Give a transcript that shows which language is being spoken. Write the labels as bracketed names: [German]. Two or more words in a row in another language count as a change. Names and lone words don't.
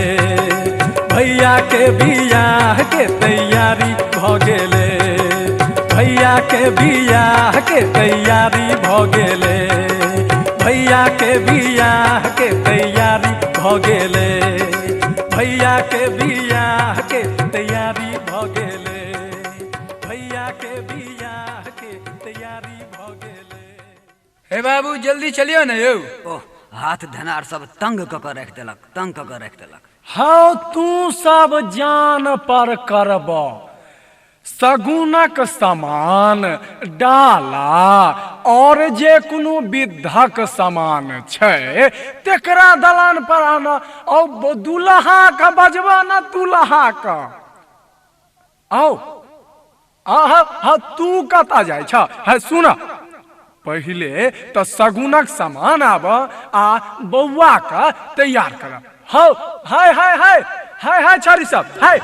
[Maithili] भैया के बियाह के तैयारी भ गेले भैया के बियाह के तैयारी भ गेले भैया के बियाह के तैयारी भ गेले भैया के बियाह के तैयारी भ गेले भैया के बियाह के तैयारी भ गेले हे बाबू जल्दी चलियो न यौ ओह हाथ धनार सब तंग क के रख देलक तंग क के रख देलक हाँ तू सब जान पर करब सगुनक समान डाला और जे कोनो विधक समान छै तेकरा दलान पर आना और दुल्हा का बजबा न दुल्हा का आओ आहा तू कता जाय छ है सुन पहले तो सगुनक समान आब आ बौआ का तैयार कर हाय हाय हाय हाय हाय हाय छारी सब हाय